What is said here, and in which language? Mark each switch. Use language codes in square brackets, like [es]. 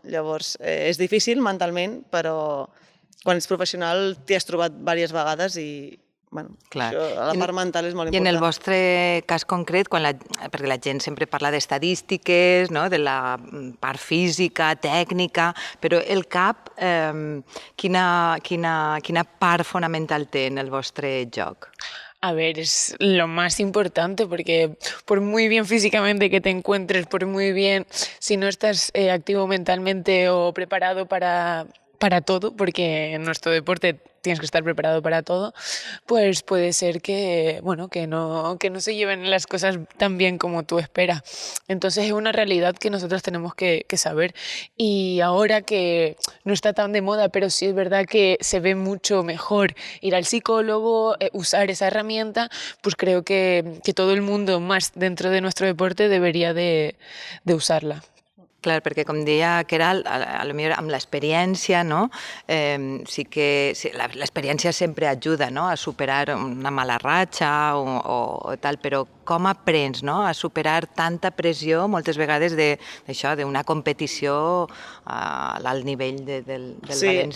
[ca] Llavors, és difícil mentalment, però quan ets professional t'hi has trobat diverses vegades i això, la part mental és molt important. I en el vostre cas concret, perquè la gent sempre parla d'estadístiques, de la part física, tècnica, però el cap, quina part fonamental té en el vostre joc? [es] A ver, es lo más importante porque por muy bien físicamente que te encuentres, por muy bien, si no estás activo mentalmente o preparado para todo, porque en nuestro deporte tienes que estar preparado para todo, pues puede ser que no se lleven las cosas tan bien como tú esperas. Entonces es una realidad que nosotros tenemos que saber. Y ahora que no está tan de moda, pero sí es verdad que se ve mucho mejor ir al psicólogo, usar esa herramienta, pues creo que todo el mundo, más dentro de nuestro deporte, debería de usarla. [ca] Clar, perquè com deia Queralt, potser amb l'experiència, no? Sí que l'experiència sempre ajuda, no? A superar una mala ratxa o tal, però com aprens, no? A superar tanta pressió moltes vegades d'una competició a l'alt nivell del València Bàsquet?